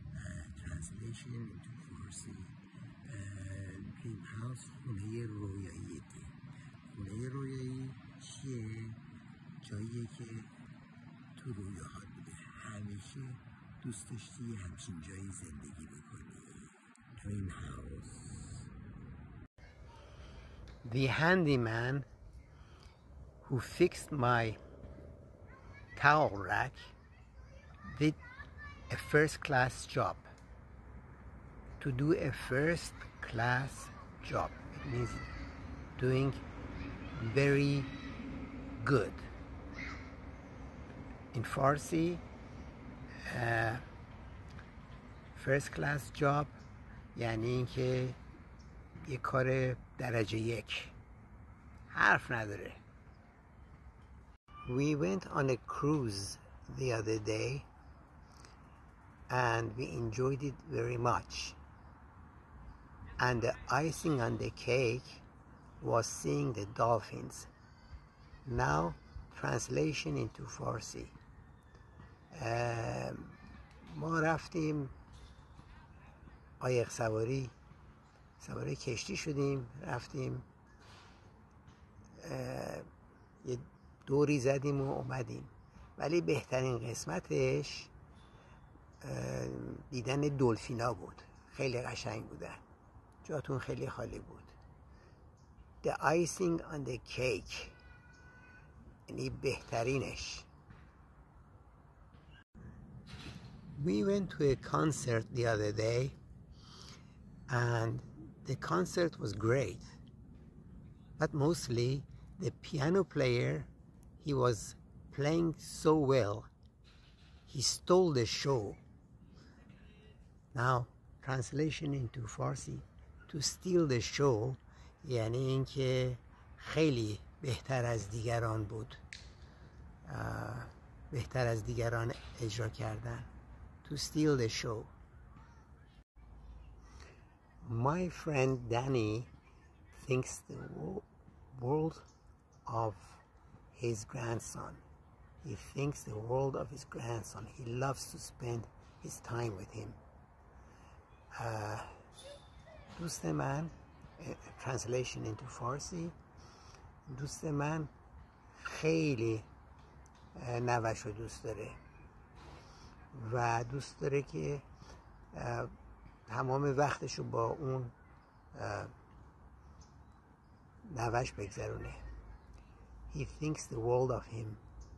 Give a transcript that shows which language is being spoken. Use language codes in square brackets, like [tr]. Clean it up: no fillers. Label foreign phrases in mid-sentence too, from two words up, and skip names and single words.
[en] Translation into Farsi. dream house [fa] خونه رویاییه. خونه رویایی چیه؟ جاییه که تو رویاهات بوده، همیشه دوست داشتی همچین جایی زندگی بکنی. [en] Dream house. The handyman who fixed my towel rack did a first-class job. To do a first-class job, it means doing very good. In Farsi, first-class job [fa] یعنی اینکه یه کار درجه یک، حرف نداره. [en] We went on a cruise the other day and we enjoyed it very much. And the icing on the cake was seeing the dolphins. Now, translation into Farsi. [fa] ما رفتیم قایق سواری کشتی شدیم، رفتیم یه دوری زدیم و اومدیم، ولی بهترین قسمتش دیدن دلفینا بود. خیلی قشنگ بودن، جاتون خیلی خالی بود. [en] The icing on the cake [fa] یعنی بهترینش. [en] We went to a concert the other day and the concert was great, but mostly the piano player, he was playing so well, he stole the show. Now, translation into Farsi, to steal the show یعنی اینکه خیلی بهتر از دیگران بود، بهتر از دیگران اجرا کردن. To steal the show. My friend Danny thinks the world of his grandson. He thinks the world of his grandson. He loves to spend his time with him. [fa] دوست من، [en] translation into Farsi، [fa] دوست من خیلی نوش رو دوست داره و دوست داره که تمام وقتش رو با اون نوش بگذرونه. [en] He thinks the world of him.